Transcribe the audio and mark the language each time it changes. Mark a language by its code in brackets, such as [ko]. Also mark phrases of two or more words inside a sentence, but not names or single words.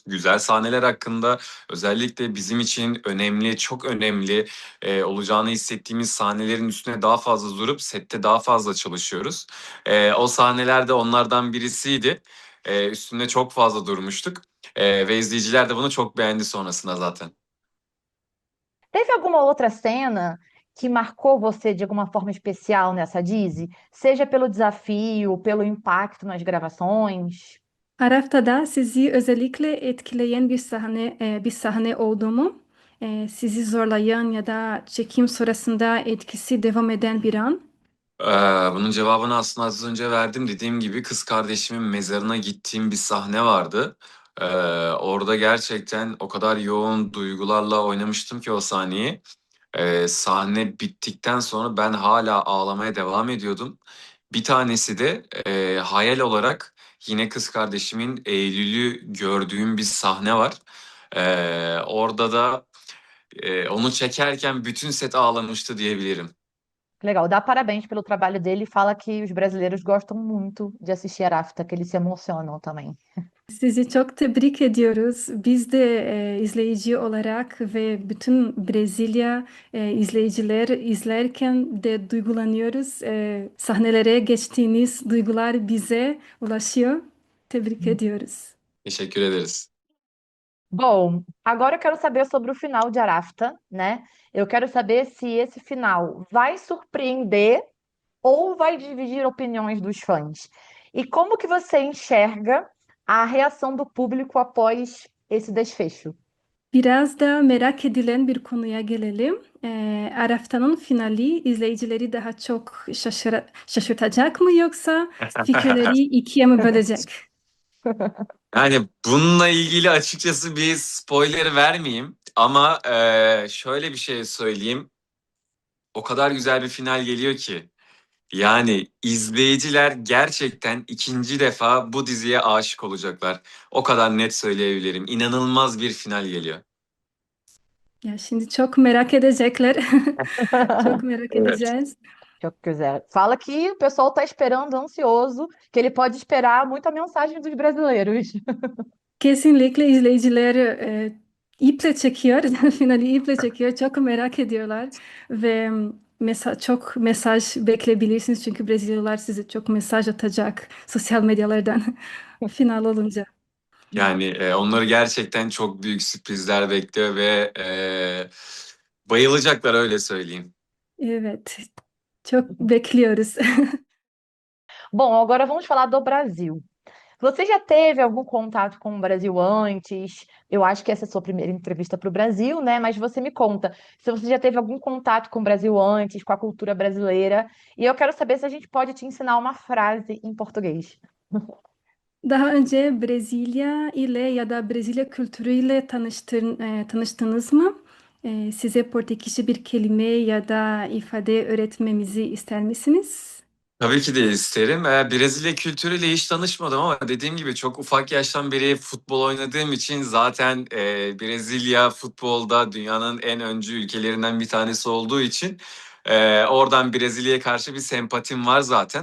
[tr] Güzel sahneler hakkında, özellikle bizim için önemli, çok önemli olacağını hissettiğimiz sahnelerin üstüne daha fazla durup sette daha fazla çalışıyoruz. O sahnelerde onlardan birisiydi. Üstünde çok fazla durmuştuk. Ve izleyiciler de bunu çok beğendi sonrasında zaten. [pt] Teve alguma outra cena que marcou você de alguma forma especial nessa Dizzy? Seja pelo desafio, pelo impacto nas gravações? [tr] Araf'ta sizi özellikle etkileyen bir sahne oldu mu? Sizi zorlayan ya da çekim sırasında etkisi devam eden bir an? Ee, Bunun cevabını aslında az önce verdim. Dediğim gibi kız kardeşimin mezarına gittiğim bir sahne vardı. Ee, Orada gerçekten o kadar yoğun duygularla oynamıştım ki o sahneyi. Sahne bittikten sonra ben hala ağlamaya devam ediyordum. Bir tanesi de hayal olarak yine kız kardeşimin Eylül'ü gördüğüm bir sahne var. Orada da onu çekerken bütün set ağlamıştı diyebilirim. [pt] Legal, dá parabéns pelo trabalho dele e fala que os brasileiros gostam muito de assistir a Rafta, que eles se emocionam também. [tr] Sizi çok tebrik ediyoruz. Biz de izleyici olarak ve bütün Brezilya izleyiciler izlerken de duygulanıyoruz. Sahnelere geçtiğiniz duygular bize ulaşıyor. Tebrik ediyoruz. Teşekkür ederiz. [pt] Bom, agora eu quero saber sobre o final de Arafta, né? Eu quero saber se esse final vai surpreender ou vai dividir opiniões dos fãs. E como que você enxerga a reação do público após esse desfecho? [tr] Biraz da merak edilen bir konuya gelelim. Arafta'nın finali izleyicileri daha çok şaşırtacak mı yoksa fikirleri ikiye mi bölecek? Yani bununla ilgili açıkçası bir spoiler vermeyeyim ama şöyle bir şey söyleyeyim. O kadar güzel bir final geliyor ki. Yani izleyiciler gerçekten ikinci defa bu diziye aşık olacaklar. O kadar net söyleyebilirim. İnanılmaz bir final geliyor. Ya şimdi çok merak edecekler. Çok merak Evet. edeceğiz. Çok güzel. [pt] Fala que o pessoal está esperando, ansioso, que ele pode esperar muita mensagem dos brasileiros. [tr] Kesinlikle izleyiciler iple çekiyor. Finali iple çekiyor. Çok merak ediyorlar ve çok mesaj bekleyebilirsiniz çünkü Brezilyalılar size çok mesaj atacak sosyal medyalardan final olunca. Yani onları gerçekten çok büyük sürprizler bekliyor ve bayılacaklar öyle söyleyeyim. Evet, çok bekliyoruz. [pt] Bom, agora vamos falar do Brasil. Você já teve algum contato com o Brasil antes? Eu acho que essa é a sua primeira entrevista para o Brasil, né? Mas você me conta se você já teve algum contato com o Brasil antes, com a cultura brasileira. E eu quero saber se a gente pode te ensinar uma frase em português. [tr] Daha önce Brezilya ile ya da Brezilya kültürüyle tanıştınız mı? Size Portekizce bir kelime ya da ifade öğretmemizi ister misiniz? Tabii ki de isterim. Brezilya kültürüyle hiç tanışmadım ama dediğim gibi çok ufak yaştan beri futbol oynadığım için zaten Brezilya futbolda dünyanın en öncü ülkelerinden bir tanesi olduğu için oradan Brezilya'ya karşı bir sempatim var zaten.